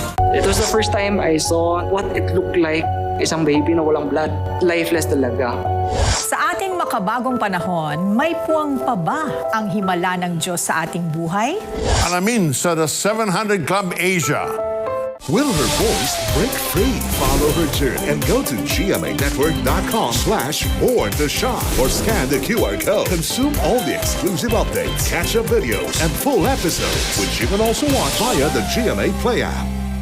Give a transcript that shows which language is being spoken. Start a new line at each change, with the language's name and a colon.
English: It was the first time I saw what it looked like.
Filipino: Isang baby na walang blood. Lifeless talaga. Sa ating makabagong panahon, may puwang pa ba ang himala ng Diyos sa ating buhay? Alamin sa The 700 Club Asia.
English: Will her voice break free? Follow her journey and go to gmanetwork.com/born to shine or scan the QR code. Consume all the exclusive updates, catch-up videos, and full episodes, which you can also watch via the GMA Play app.